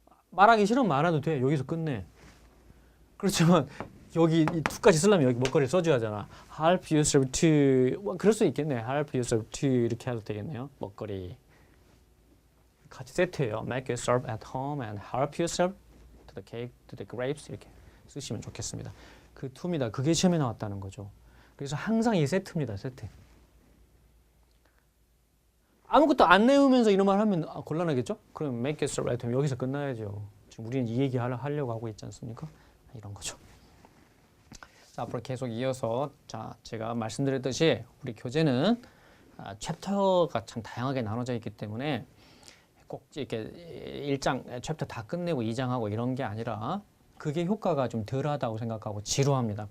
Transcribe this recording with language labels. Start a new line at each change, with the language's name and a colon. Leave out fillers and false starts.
Korean: 말하기 싫으면 말아도 돼. 여기서 끝내. 그렇지만 여기 이 to까지 쓰려면 여기 먹거리를 써줘야 하잖아.
English: Help yourself to.
Korean: 그럴 수 있겠네.
English: Help yourself to
Korean: 이렇게 해도 되겠네요. 먹거리. 같이 세트예요.
English: Make yourself at home and help yourself to the cake, to the grapes
Korean: 이렇게 쓰시면 좋겠습니다. 그 to입니다. 그게 시험에 나왔다는 거죠. 그래서 항상 이 세트입니다. 세트. 아무것도 안 내우면서 이런 말 하면 곤란하겠죠?
English: 그럼 make yourself at home
Korean: 여기서 끝나야죠. 지금 우리는 이 얘기 하려고 하고 있지 않습니까? 이런 거죠. 자, 앞으로 계속 이어서 제가 말씀드렸듯이 우리 교재는 챕터가 참 다양하게 나눠져 있기 때문에 꼭 이렇게 1장, 챕터 다 끝내고 2장하고 이런 게 아니라 그게 효과가 좀 덜하다고 생각하고 지루합니다.